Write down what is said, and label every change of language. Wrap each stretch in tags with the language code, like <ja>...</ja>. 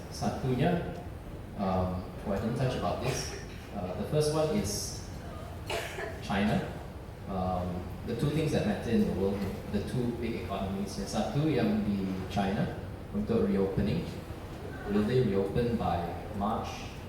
<en>Satunya, I didn't touch about this. The first one is China. The two things that matter in the world, the two big economies.</en> <id>Satu yang di China untuk reopening.</id> <en>Will they reopen by March?</en>